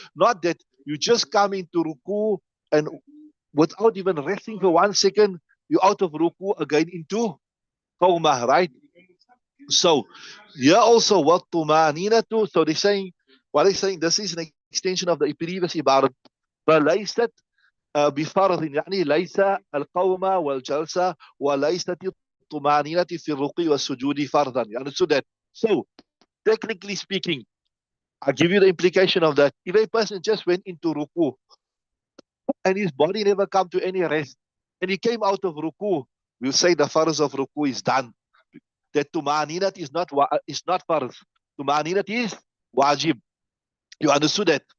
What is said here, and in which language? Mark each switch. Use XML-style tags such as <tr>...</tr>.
<en>Not that you just come into ruku and without even resting for 1 second, you're out of ruku again into qawmah, right? So here also what tumaninatu. So they're saying, what they're saying, this is an extension of the previous ibarat.</en> <ar>فليست بفرض يعني ليس القومة والجلسة وليست الطمأنينة في الركوع والسجود فرضا.</ar> <en>You understood that? So technically speaking, I'll give you the implication of that. If a person just went into ruku and his body never come to any rest and he came out of ruku, we'll say the farz of ruku is done. That tumaninat is not farz. Tumaninat is wajib. You understood that?</en>